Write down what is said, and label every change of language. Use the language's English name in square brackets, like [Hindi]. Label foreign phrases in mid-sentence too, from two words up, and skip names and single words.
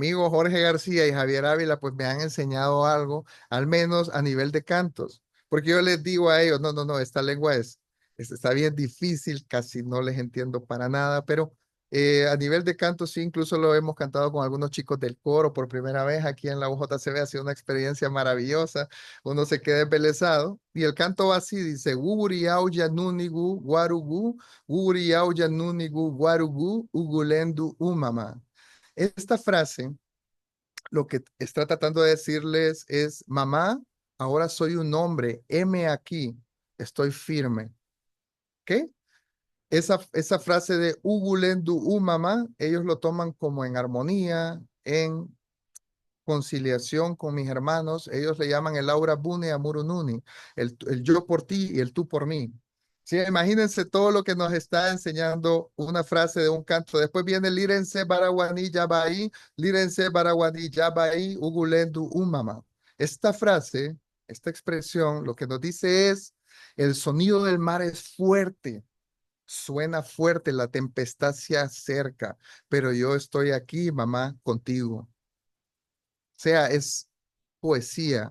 [Spanish] amigo Jorge García y Javier Ávila pues me han enseñado algo, al menos a nivel de cantos, porque yo les digo a ellos, no, esta lengua está bien difícil, casi no les entiendo para nada, pero a nivel de canto sí, incluso lo hemos cantado con algunos chicos del coro por primera vez aquí en la UJCB, ha sido una experiencia maravillosa, uno se queda embelesado. Y el canto va así, dice, [Garifuna] Uguri auya nunigu guarugu, Uguri auya nunigu guarugu, ugulendu umama. [Spanish] Esta frase lo que está tratando de decirles es, mamá, ahora soy un hombre, heme aquí. estoy firme. ¿Ok? Esa frase de [Garifuna] Ugulendu Umama, [Spanish] ellos lo toman como en armonía, en conciliación con mis hermanos. Ellos le llaman el [Garifuna] aura bune amurununi, [Spanish] el yo por ti y el tú por mí. Sí, imagínense todo lo que nos está enseñando una frase de un canto. Después viene [Garifuna] lírense baraguaní yabaí, lírense baraguaní yabaí, ugulendu umama. [Spanish] Esta frase, esta expresión, lo que nos dice es, el sonido del mar es fuerte, suena fuerte, la tempestad se acerca, pero yo estoy aquí, mamá, contigo. O sea, es poesía.